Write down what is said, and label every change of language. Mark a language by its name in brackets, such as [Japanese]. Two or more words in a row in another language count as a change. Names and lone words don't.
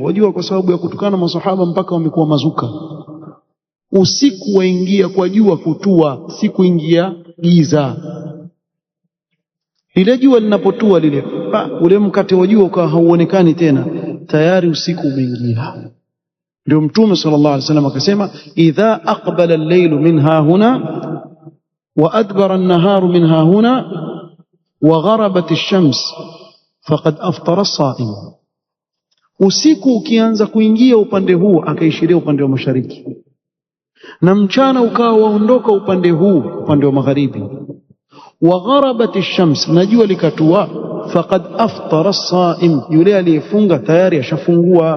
[Swahili] Wajua kwa sababu ya kutukana masahaba mpaka wamekuwa mazuka. Usiku waingia kwa jua kutua, siku ingia giza. Lile jua linapotua lile, ule mkate wa jua ukawa hauonekani tena, tayari usiku umeingia. Ndio Mtume [Arabic] صلى الله عليه وسلم akasema إذا أقبل الليل من هاهنا وأدبر النهار من هاهنا وغربت الشمس فقد أفطر الصائم. [Swahili] Usiku ukianza kuingia upande huu, akaishiria upande wa mashariki, na mchana ukawa waondoka upande huu, upande wa magharibi, [Arabic] وغربت الشمس, [Swahili] na jua likatua, [Arabic] فقد أفطر الصائم, [Swahili] yule aliyefunga tayari ashafungua.